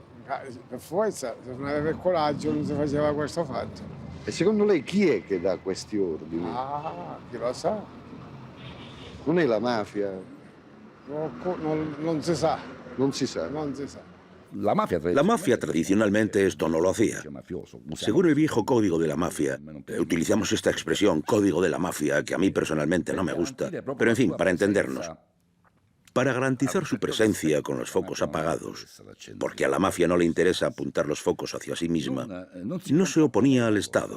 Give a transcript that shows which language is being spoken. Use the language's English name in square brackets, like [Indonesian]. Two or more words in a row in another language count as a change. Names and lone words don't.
[Italian] Per forza, se non aveva il coraggio non si faceva questo fatto. E secondo lei chi è che dà questi ordini? Chi lo sa? Non è la mafia? Non si sa. Non si sa. Non si sa. [Spanish] La mafia tradicionalmente esto no lo hacía. Según el viejo código de la mafia, utilizamos esta expresión, código de la mafia, que a mí personalmente no me gusta, pero en fin, para entendernos. Para garantizar su presencia con los focos apagados, porque a la mafia no le interesa apuntar los focos hacia sí misma, no se oponía al Estado.